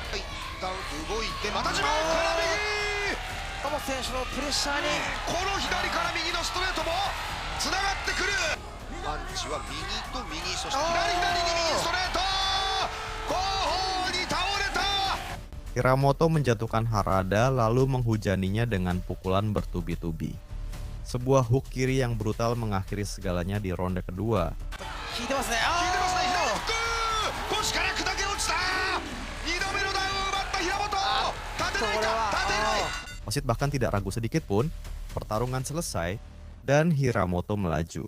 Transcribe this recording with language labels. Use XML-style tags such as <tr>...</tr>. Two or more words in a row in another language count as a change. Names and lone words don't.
<ja>一旦動いてまた自分から右、岡本選手のプレッシャーにこの左から右のストレートもつながってくる。パンチは右と右、そして左に右ストレート、後方に倒れた。</ja> <id>Hiramoto menjatuhkan Harada lalu menghujaninya dengan pukulan bertubi-tubi. Sebuah hook kiri yang brutal mengakhiri segalanya di ronde kedua. Wasit bahkan tidak ragu sedikit pun, pertarungan selesai dan Hiramoto melaju.</id>